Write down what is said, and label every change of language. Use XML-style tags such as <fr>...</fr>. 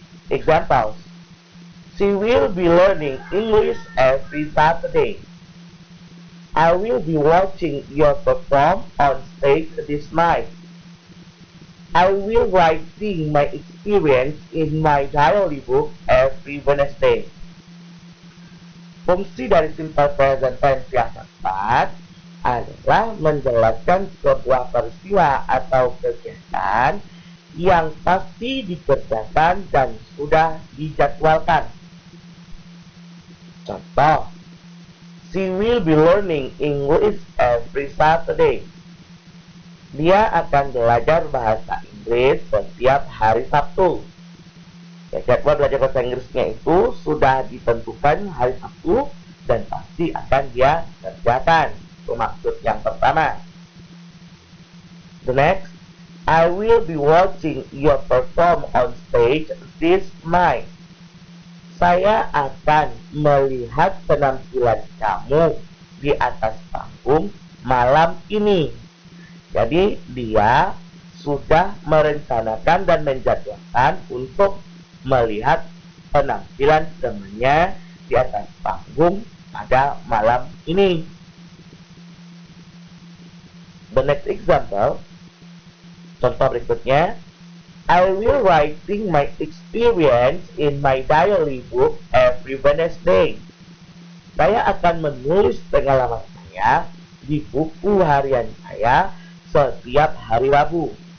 <en>Examples: she will be learning English every Saturday. I will be watching you perform on stage this night. I will writing my experience in my diary book every Wednesday.</en> <id>Fungsi dari simple present tense yang keempat adalah menjelaskan sebuah peristiwa atau kegiatan yang pasti dikerjakan dan sudah dijadwalkan.</id> <en>Contoh, she will be learning English every Saturday.</en> <id>Dia akan belajar bahasa Inggris setiap hari Sabtu. Ya, jadwal belajar bahasa Inggrisnya itu sudah ditentukan hari Sabtu dan pasti akan dia kerjakan. Itu maksud yang pertama.</id> <en>The next, I will be watching you perform on stage this night.</en> <id>Saya akan melihat penampilan kamu di atas panggung malam ini. Jadi dia sudah merencanakan dan menjadwalkan untuk melihat penampilan temannya di atas panggung pada malam ini.</id> <en>The next example,</en> <id>contoh berikutnya,</id> <en>I will writing my experience in my diary book every Wednesday.</en> <id>Saya akan menulis pengalaman saya di buku harian saya setiap hari Rabu.</id>